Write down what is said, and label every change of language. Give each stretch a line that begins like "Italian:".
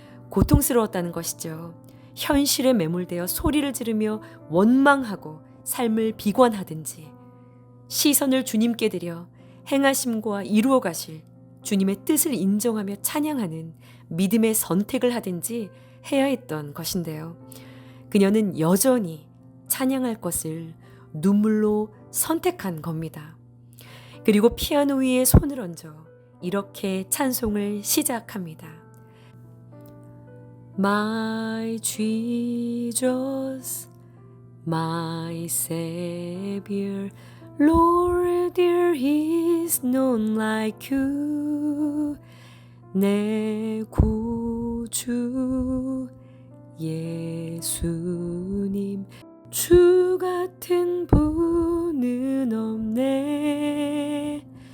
Korean: 고통스러웠다는 것이죠. 현실에 매몰되어 소리를 지르며 원망하고 삶을 비관하든지, 시선을 주님께 드려 행하심과 이루어 가실 주님의 뜻을 인정하며 찬양하는 믿음의 선택을 하든지 해야 했던 것인데요. 그녀는 여전히 찬양할 것을 눈물로 선택한 겁니다. 그리고 피아노 위에 손을 얹어 이렇게 찬송을 시작합니다.
English: My Jesus, my Savior, Lord, there is none like you.
Korean: 내 구주 예수님, 주 같은 분은 없네.